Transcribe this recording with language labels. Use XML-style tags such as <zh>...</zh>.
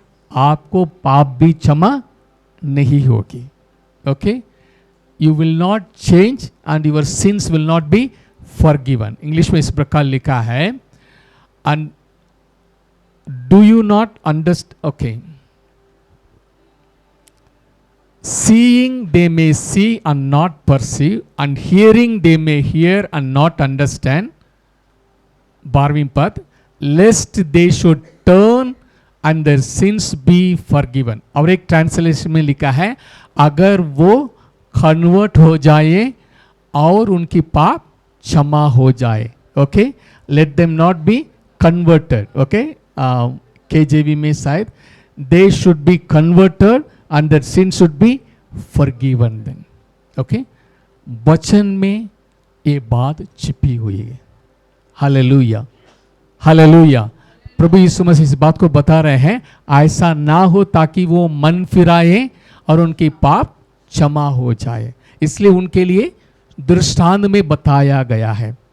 <hi>आपको पाप भी क्षमा नहीं होगी।</hi> <en>Okay, you will not change and your sins will not be forgiven.</en> <hi>English में इस प्रकार लिखा है,</hi> <en>And do you not understand? Okay, seeing they may see and not perceive, and hearing they may hear and not understand.</en> <hi>12वीं पद,</hi> <en>lest they should turn and their sins be forgiven।</en> <hi>और एक translation में लिखा है, अगर वो convert हो जाए और उनकी पाप क्षमा हो जाए।</hi> <en>Okay, let them not be converted। Okay, KJV</en> <hi>में शायद</hi> <en>they should be converted and their sin should be forgiven them।</en> <hi>Okay, वचन में ये बात छिपी हुई है। हालेलुया, हालेलुया, प्रभु यीशु मसीह इस बात को बता रहे हैं, ऐसा ना हो ताकि वो मन फिराए और उनके पाप क्षमा हो जाए, इसलिए उनके लिए दृष्टांत में बताया गया है।</hi>